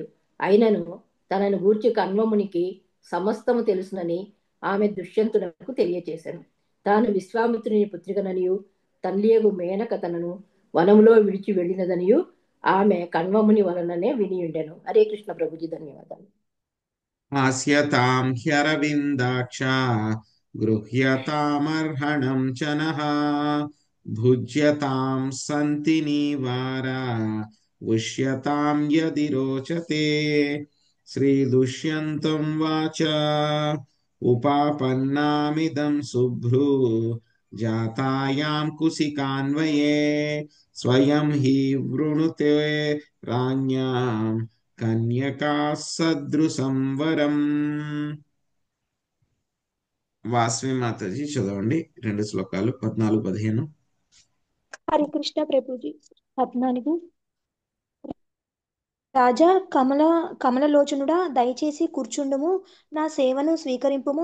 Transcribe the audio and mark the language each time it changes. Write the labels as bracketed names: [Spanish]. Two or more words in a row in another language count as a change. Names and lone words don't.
[Telugu] అయినను తనను గూర్చి కణ్వమునికి సమస్తము తెలుసునని ఆమె దుష్యంతునకు తెలియచేశాను. తాను విశ్వామిత్రుని పుత్రికననియు తల్లియగు మేనక తనను వనములో విడిచి వెళ్ళినదనియు ఆమె కణ్వముని వలననే వినియుండెను. హరే కృష్ణ ప్రభుజీ. ధన్యవాదాలు. [Sanskrit] हास्यतां ह्यरविन्दाक्ष गृह्यतामर्हणं च नः भुज्यतां सन्ति निवारा उष्यतां यदि रोचते। श्रीदुष्यन्तं वाच उपापन्नामिदं शुभ्रू जातायां कुसिकान्वये स्वयं हि वृणुते राज्ञां కన్యకా సదృశం వరం. [Telugu] వాస్వి మాతాజీ చదవండి 2 శ్లోకాలు 14-15. హరే కృష్ణ ప్రభుజీ. 14. రాజా కమలలోచనుడా, దయచేసి కూర్చుండుము, నా సేవను స్వీకరింపుము.